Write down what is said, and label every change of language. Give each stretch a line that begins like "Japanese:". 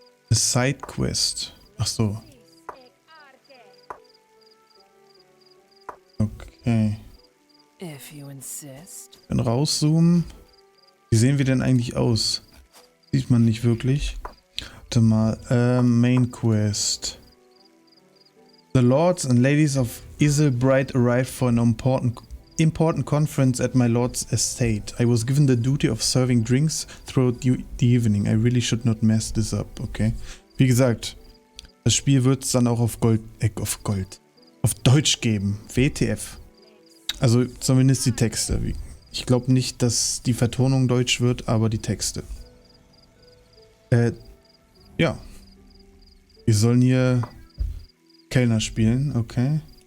German: Eine Side-Quest. Ach so. Okay.
English: If you insist.
German: Dann rauszoomen. Wie sehen wir denn eigentlich aus? Sieht man nicht wirklich. Warte mal. Main Quest.
English: The Lords and Ladies of Isilbright arrived for an important important conference at my lord's estate. I was given the duty of serving drinks throughout the evening. I really should not mess this up, okay?
German: Wie gesagt, das Spiel wird es dann auch auf Deutsch geben. WTF. Also zumindest die Texte. Ich glaube nicht, dass die Vertonung deutsch wird, aber die Texte. Ja. Wir sollen hier Kellner spielen, okay.